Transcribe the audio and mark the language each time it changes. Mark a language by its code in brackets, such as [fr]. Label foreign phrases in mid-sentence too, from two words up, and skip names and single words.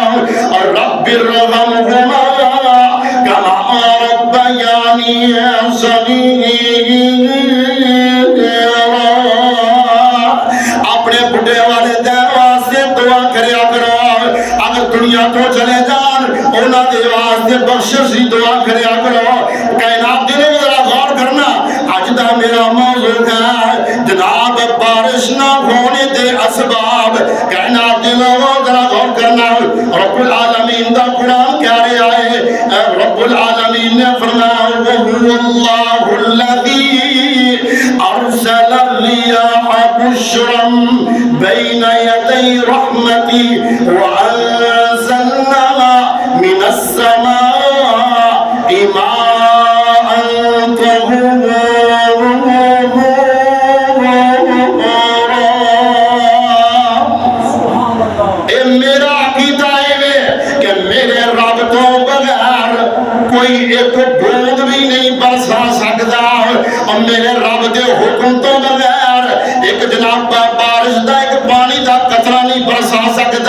[ar] اور رب ارحمہما کما ربیانی صغیرا. [pa] اپنے بڑھے والدین واسطے دعا کریا کرو. اگر دنیا تو چلے جان انہاں دے واسطے بخشش دی دعا کریا کرو. کائنات دے ذرا غور کرنا, اج دا میرا موضوع ہے جناب بارش نہ ہونے دے اسباب. کائنات دے ذرا غور کرنا. رب العالمین دا قرآن کہہ رہا ہے, رب العالمین نے فرمایا [ar] وَهُوَ اللَّهُ الَّذِي أَرْسَلَ الرِّيَاحَ بُشْرًا بَيْنَ يَدَيْ رَحْمَتِهِ وَأَنزَلْنَا مِنَ السَّمَاءِ مَاءً طَهُورًا. [pa] اے میرا عقیدہ ہے کہ میرے رب تو بغیر کوئی ایک بوند بھی نہیں برسا سکتا, اور میرے رب دے حکم تو بغیر ایک جناب بارش دا ایک پانی دا قطرہ نہیں برسا سکتا.